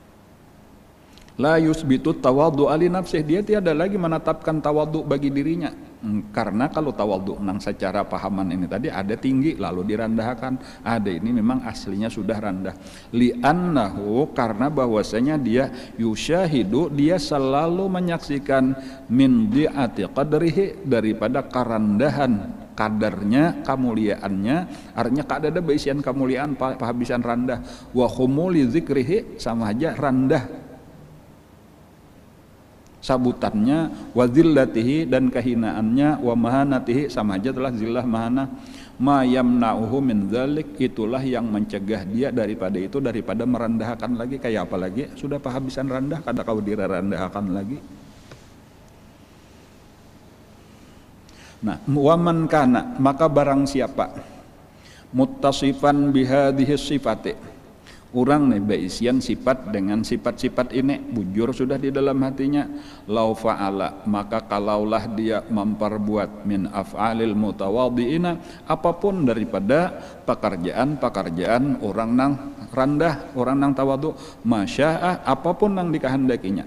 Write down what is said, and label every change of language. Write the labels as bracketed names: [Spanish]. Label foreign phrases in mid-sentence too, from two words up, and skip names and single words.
[Arabic] La yusbitu tawadhu ali nafsih, [Indonesian] dia tiada lagi menetapkan tawadhu bagi dirinya. [Banjar] Karena kalau tawadhu nang secara pahaman ini tadi ada tinggi lalu direndahkan, ada ini memang aslinya sudah rendah. Li'annahu, karena bahwasanya dia yusyahidu, dia selalu menyaksikan [Arabic] min di'ati qadrihi, [Banjar] daripada kerendahan kadarnya, kemuliaannya, artinya kadada baisian kemuliaan pahabisan rendah, [Arabic] wa khumuli zikrihi, [Banjar] sama aja rendah sabutannya, [Arabic] wa zillatihi, [Banjar] dan kehinaannya, [Arabic] wa mahanatihi, [Banjar] sama aja telah [Arabic] zillah mahana. Ma yamna'uhu min dzalik, [Banjar] itulah yang mencegah dia daripada itu, daripada merendahkan lagi. Kayak apa lagi? Sudah pahabisan rendah, kada kau direndahkan lagi. Nah, [Arabic] wa man kana, [Banjar] maka barang siapa [Arabic] muttasifan bihadhihi sifati, [Banjar] orang nih baisian sifat dengan sifat-sifat ini, bujur sudah di dalam hatinya, [Arabic] lau fa'ala, [Banjar] maka kalaulah dia memperbuat [Arabic] min af'alil mutawadhi'ina, [Banjar] apapun daripada pekerjaan-pekerjaan orang nang rendah, orang nang tawadhu, masya'a, apapun nang dikehendakinya.